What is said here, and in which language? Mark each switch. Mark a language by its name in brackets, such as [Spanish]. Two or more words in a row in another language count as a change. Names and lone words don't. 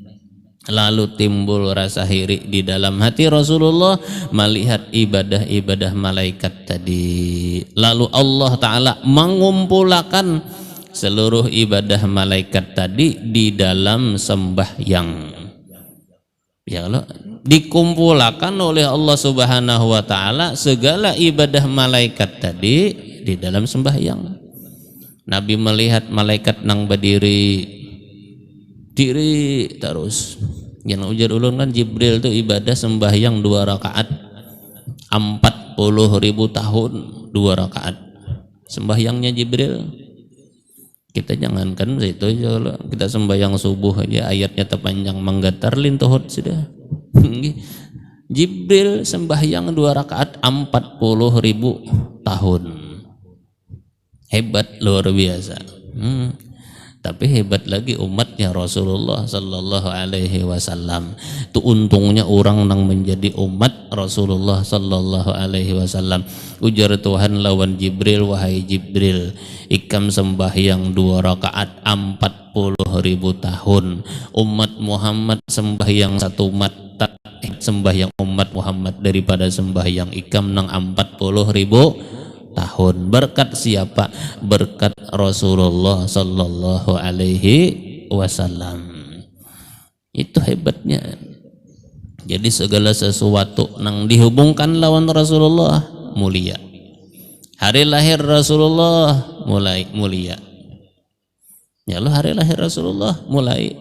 [Indonesian] Lalu timbul rasa iri di dalam hati Rasulullah melihat ibadah-ibadah malaikat tadi. Lalu Allah Ta'ala mengumpulkan seluruh ibadah malaikat tadi di dalam sembahyang. Ya Allah, dikumpulkan oleh Allah [Arabic] سبحانه وتعالى [Indonesian] segala ibadah malaikat tadi di dalam sembahyang. [Banjar] Nabi melihat malaikat nang berdiri diri terus. Yang ujar ulun kan Jibril itu ibadah sembahyang 2 rakaat 40.000 tahun 2 rakaat sembahyangnya Jibril. Kita jangankan itu aja, kita sembahyang subuh aja ayatnya terpanjang menggetar lintuhut sudah. [Indonesian] Jibril sembahyang 2 rakaat 40.000 tahun. Hebat, luar biasa. Tapi hebat lagi umatnya Rasulullah [Arabic] صلى الله عليه وسلم. [Indonesian] Itu untungnya orang yang menjadi umat Rasulullah [Arabic] صلى الله عليه وسلم. [Banjar] Ujar Tuhan lawan Jibril, wahai Jibril, ikam sembahyang 2 rakaat 40.000 tahun. Umat Muhammad sembahyang 1 mata, sembahyang umat Muhammad daripada sembahyang ikam nang 40.000 tahun. [Indonesian] Berkat siapa? Berkat Rasulullah [Arabic] صلى الله عليه وسلم. [Indonesian] Itu hebatnya. [Banjar] Jadi segala sesuatu nang dihubungkan lawan Rasulullah mulia. [Indonesian] Hari lahir Rasulullah mulai mulia. Ya Allah, hari lahir Rasulullah mulai.